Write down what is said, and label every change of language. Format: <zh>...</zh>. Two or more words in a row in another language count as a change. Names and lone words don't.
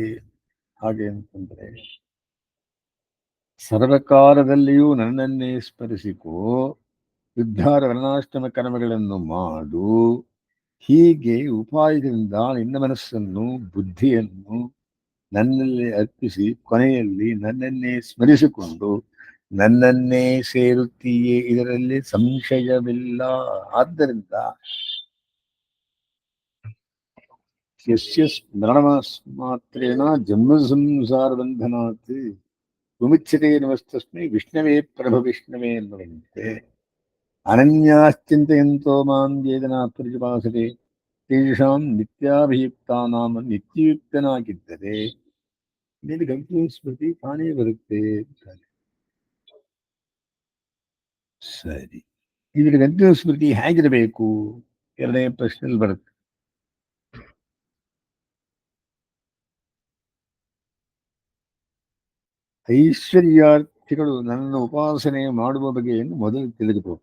<kn>ಹಾಗೆ ಅಂತಂದ್ರೆ ಸರ್ವಕಾಲದಲ್ಲಿಯೂ ನನ್ನನ್ನೇ ಸ್ಮರಿಸಿಕೋ, ಉದ್ಧಾರ ವರ್ಣಾಶ್ರಮ ಕರ್ಮಗಳನ್ನು ಮಾಡು. ಹೀಗೆ ಉಪಾಯದಿಂದ ನಿನ್ನ ಮನಸ್ಸನ್ನು, ಬುದ್ಧಿಯನ್ನು ನನ್ನಲ್ಲಿ ಅರ್ಪಿಸಿ ಕೊನೆಯಲ್ಲಿ ನನ್ನನ್ನೇ ಸ್ಮರಿಸಿಕೊಂಡು ನನ್ನನ್ನೇ ಸೇರುತ್ತೀಯೇ, ಇದರಲ್ಲಿ ಸಂಶಯವಿಲ್ಲ.</kn> <sa>ಆದ್ದರಿಂದ ಯಸ್ಯ ಸ್ಮರಣ ಮಾತ್ರೇಣ ಜನ್ಮ ಸಂಸಾರ ಬಂಧನಾತ್ ವಿಮುಚ್ಯತೆ ನಮಸ್ತಸ್ಮೈ ವಿಷ್ಣವೇ ಪ್ರಭ ವಿಷ್ಣವೇ ಎನ್ನುವಂತೆ ಅನನ್ಯಾಶ್ಚಿಂತಯಂತೋ ಮಾಂ ವೇದನಾ ಪ್ರತಿಪಾಸತೆ ತೇಷಾಂ ನಿತ್ಯಾಭಿಯುಕ್ತಾನಾಂ</sa> <kn>ನಿತ್ಯಯುಕ್ತನಾಗಿದ್ದರೆ ನಿನಗೆ ಗಂಟಲು ಸ್ಮೃತಿ ತಾನೇ ಬರುತ್ತೆ. ಸರಿ, ಇದರ ಗಂಟಲು ಸ್ಮೃತಿ ಹೇಗಿರಬೇಕು? ಎರಡನೇ ಪ್ರಶ್ನೆಯಲ್ಲಿ ಬರುತ್ತೆ. ಐಶ್ವರ್ಯಾರ್ಥಿಗಳು ನನ್ನ ಉಪಾಸನೆ ಮಾಡುವ ಬಗೆಯನ್ನು ಮೊದಲು ತಿಳಿದುಕೋ.</kn>